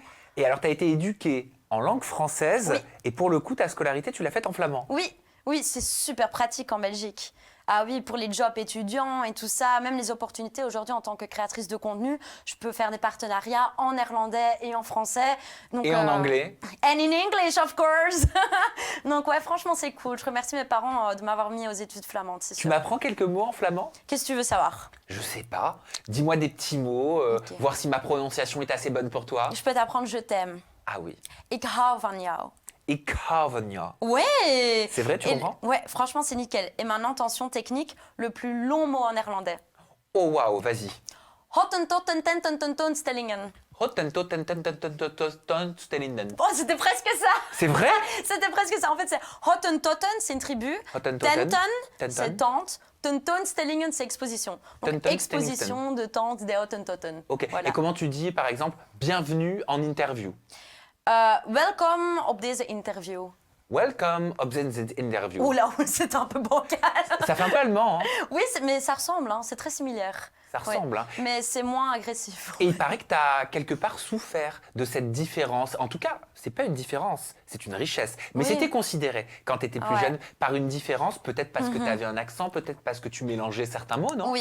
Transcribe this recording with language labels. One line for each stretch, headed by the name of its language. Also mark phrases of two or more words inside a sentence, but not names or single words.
French: Et alors, t'as été éduquée en langue française, Oui. et pour le coup, ta scolarité, tu l'as faite en flamand. Oui, c'est super pratique en Belgique. Ah oui, pour les jobs étudiants et tout ça, même les opportunités aujourd'hui en tant que créatrice de contenu, je peux faire des partenariats en néerlandais et en français. Donc, Et en anglais?
English: And in English, of course.
French: Donc ouais, franchement, c'est cool. Je remercie mes parents de m'avoir mis aux études flamandes, c'est Tu sûr. m'apprends quelques mots en flamand? Qu'est-ce que tu veux savoir? Je sais pas. Dis-moi des petits mots, Ok. voir si ma prononciation est assez bonne pour toi. Je peux t'apprendre je t'aime. Ah oui.
Dutch: Ik hou van jou. Ik hou van jou.
French: Ouais. C'est vrai, tu comprends? Ouais, franchement, c'est nickel. Et maintenant, attention technique, le plus long mot en néerlandais. Oh waouh, vas-y. Hottentotten-tenten-tenten-stellingen. Hottentotten-tenten-tenten-tenten-stellingen. Oh, c'était presque ça. C'est vrai? C'était presque ça. En fait, c'est Hottentotten, c'est une tribu. Hottentotten. Tenten, c'est tente. Tenton-stellingen, c'est exposition. Donc, Tenton, exposition de tente des Hottentotten. Ok. Voilà. Et comment tu dis, par exemple, bienvenue en interview?
Dutch: Welcome op deze interview. Welcome op deze interview.
French: Oula, c'est un peu bancal. Ça fait un peu allemand, hein? Oui, mais ça ressemble, hein, c'est très similaire. Ça ressemble, Ouais. hein. Mais c'est moins agressif. Et il paraît que tu as quelque part souffert de cette différence. En tout cas, c'est pas une différence, c'est une richesse. Mais Oui. c'était considéré, quand tu étais plus Ouais. jeune, par une différence, peut-être parce que tu avais un accent, peut-être parce que tu mélangeais certains mots, non?